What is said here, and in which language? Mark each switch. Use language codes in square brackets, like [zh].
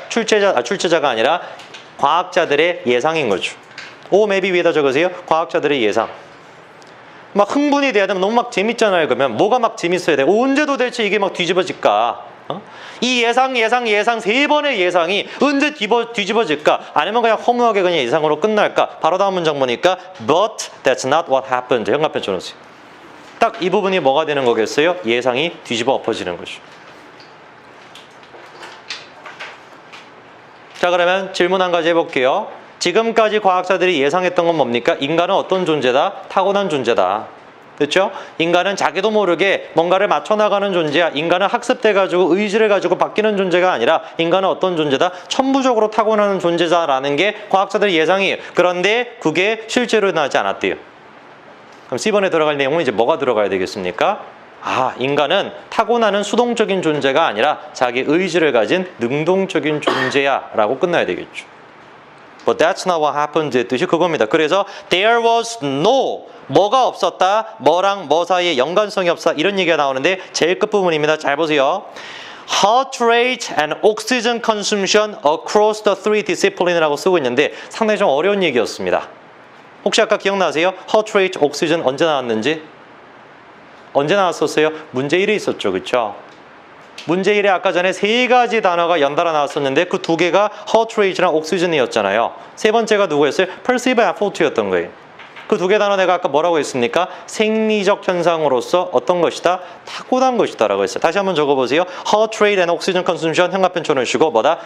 [ko] 출제자가 아니라 과학자들의 예상인 거죠. [en] or maybe [ko] 위에다 적으세요. 과학자들의 예상. 막 흥분이 돼야 되면 너무 막 재밌잖아요. 그러면 뭐가 막 재밌어야 돼? 언제 도대체 이게 막 뒤집어질까? 이 예상 세 번의 예상이 언제 뒤집어질까? 아니면 그냥 허무하게 그냥 예상으로 끝날까? 바로 다음 문장 보니까 [en] But that's not what happened. [ko] 현관펜 쳐놓으세요. 딱 이 부분이 뭐가 되는 거겠어요? 예상이 뒤집어 엎어지는 거죠. 자, 그러면 질문 한 가지 해볼게요. 지금까지 과학자들이 예상했던 건 뭡니까? 인간은 어떤 존재다? 타고난 존재다. 그렇죠? 인간은 자기도 모르게 뭔가를 맞춰나가는 존재야. 인간은 학습돼가지고 의지를 가지고 바뀌는 존재가 아니라 인간은 어떤 존재다? 천부적으로 타고나는 존재다라는 게 과학자들의 예상이에요. 그런데 그게 실제로 일어나지 않았대요. 그럼 C번에 들어갈 내용은 이제 뭐가 들어가야 되겠습니까? 인간은 타고나는 수동적인 존재가 아니라 자기 의지를 가진 능동적인 존재야 라고 끝나야 되겠죠. [en] But that's not what happened [ko] 뜻이 그겁니다. 그래서 [en] there was no [ko] 뭐가 없었다, 뭐랑 뭐 사이에 연관성이 없다 이런 얘기가 나오는데 제일 끝부분입니다. 잘 보세요. [en] Heart rate and oxygen consumption across the three disciplines라고 [ko] 쓰고 있는데 상당히 좀 어려운 얘기였습니다. 혹시 아까 기억나세요? Heart rate, oxygen 언제 나왔는지? 언제 나왔었어요? 문제 1에 있었죠. 그렇죠? 문제 1에 아까 전에 세 가지 단어가 연달아 나왔었는데 그 두 개가 heart rate랑 oxygen이었잖아요. 세 번째가 누구였어요? perceived effort였던 거예요. 그 두 개 단어 내가 아까 뭐라고 했습니까? 생리적 현상으로서 어떤 것이다? 타고난 것이다 라고 했어요. 다시 한번 적어보세요. [en] heart rate and oxygen consumption [ko] 현관편 쳐놓으시고 뭐다?